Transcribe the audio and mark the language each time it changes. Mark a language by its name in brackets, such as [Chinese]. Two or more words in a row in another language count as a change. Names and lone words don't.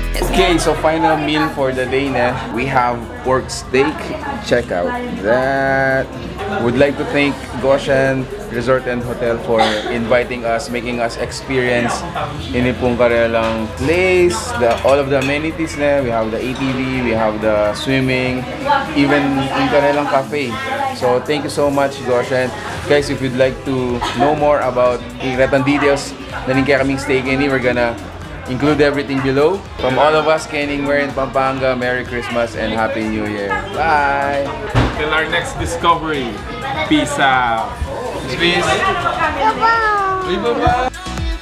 [English] Okay, so final meal for the day na. We have pork steak. Check out that. Would like to thank Goshen Resort and Hotel for inviting us, making us experience [Pampanga] ini pong karelang [English] place, all of the amenities na. We have the ATV, we have the swimming, even in karelang cafe. So thank you so much, Goshen. Guys, if you'd like to know more about [Pampanga] iratang [English] details [Pampanga] na rin kaya kaming [English] stay kini, we're gonna include everything below. From all of us, Kening, we're in Pampanga. Merry Christmas and Happy New Year. Bye! Till our next discovery. Peace out. Peace! Bye-bye!